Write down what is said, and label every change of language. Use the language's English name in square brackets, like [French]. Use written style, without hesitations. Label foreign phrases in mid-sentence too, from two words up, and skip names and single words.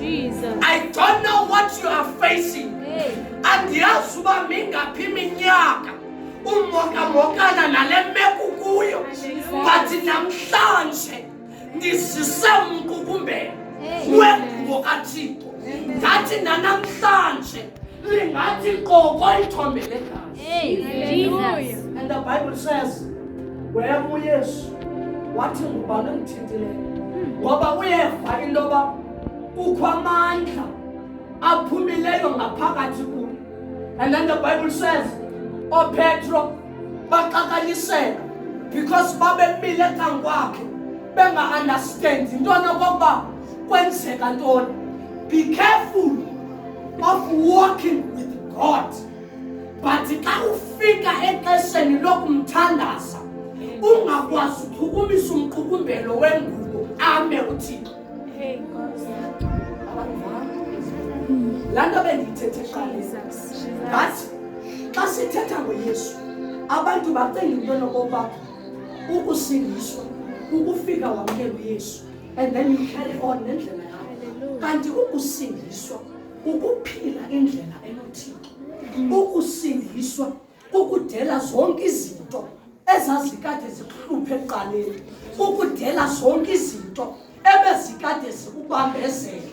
[English] Jesus. I don't know what you are facing. [Xhosa] Andiyazi uba mingaphi iminyaka umokamokana nale meko kuyo, but namhlanje ndizise umqukumbelo wengubo kaThixo. Ngathi nanamhlanje lingathi qoko ithombe legazi. Jesus. [English] And the Bible says, where [Xhosa] uYesu wathi ngubani engithintileyo, ngoba uyeva into yoba kukho amandla aphumileyo ngaphakathi kuyo. [English] And then the Bible says, [Xhosa] Petro baxakaniseka because babemile kankwakhe benga-understand into nokokuba kwenzeka ntoni. [English] Be careful of walking with God. [Xhosa] But xa ufika exesheni lokumthandaza, ungakwazi ukuchukumisa umqukumbelo wengubo ame uThixo. Laa nto bendiyithethe eqaleni, ngathi xa sithetha ngoYesu, abantu bacinga into nokokuba ukusindiswa, ukufika wamkela uYesu, [English] and then you carry on [Xhosa] nendlela yakho. Kanti ukusindiswa, ukuphila indlela enoThixo. Ukusindiswa ukudela zonke izinto ezazikade zikuhluphe eqaleni, ukudela zonke izinto ebezikade zikubambezela.